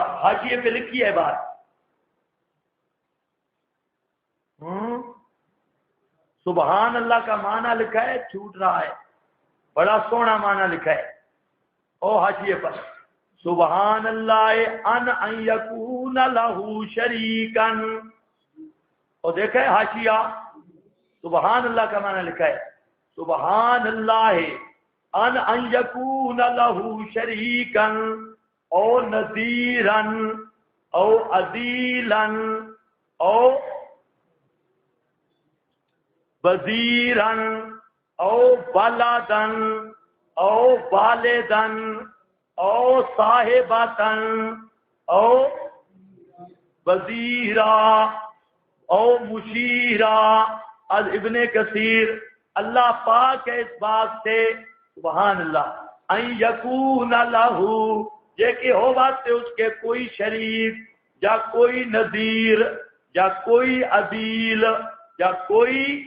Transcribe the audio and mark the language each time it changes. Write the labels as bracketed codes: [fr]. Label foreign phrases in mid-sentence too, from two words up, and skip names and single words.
[ur] حاشیے پہ لکھی ہے بات، [ar] سبحان اللہ [ur] کا معنی لکھا ہے، چھوٹ رہا ہے، بڑا سونا معنی لکھا ہے، او حاشیے پر، [ar] سبحان اللہ ان یکون لہ شریکن. [ur] اور دیکھیں حاشیہ [ar] سبحان اللہ [ur] کا معنی لکھا ہے [ar] سبحان اللہ ان یکون لہ شریکن او نذیرن او عدیلن او وزیرن او ولدن او والدن او صاحبتن او وزیرا او مشیرا. [ur] از ابن کثیر اللہ پاک ہے اس بات سے [ar] سبحان اللہ ان یکون لہ [ur] یہ کہ ہو بات سے اس کے کوئی شریک یا کوئی نذیر یا کوئی عدیل یا کوئی